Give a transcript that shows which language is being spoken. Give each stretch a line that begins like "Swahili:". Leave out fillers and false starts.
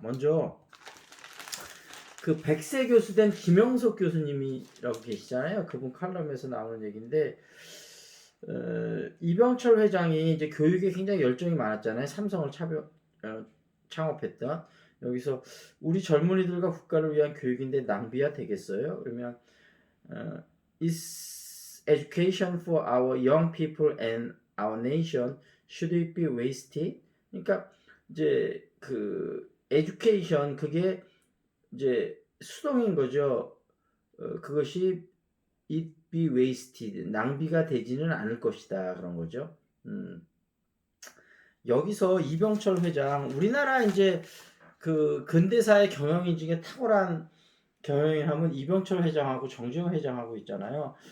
Korean: 먼저 그 백세 교수 된 김영석 교수님이라고 계시잖아요. 그분 칼럼에서 나오는 얘기인데 이병철 회장이 이제 교육에 굉장히 열정이 많았잖아요. 삼성을 창업했던. 여기서 우리 젊은이들과 국가를 위한 교육인데 낭비가 되겠어요? 그러면 어,
English: is education for our young people and our nation should it be wasted?
Korean: 그러니까 이제 그 education 그게 이제 수동인 거죠. 그것이
English: it be wasted
Korean: 낭비가 되지는 않을 것이다 그런 거죠. 여기서 이병철 회장 우리나라 이제 그 근대사의 경영인 중에 탁월한 경영인 하면 이병철 회장하고 정주영 회장하고 있잖아요.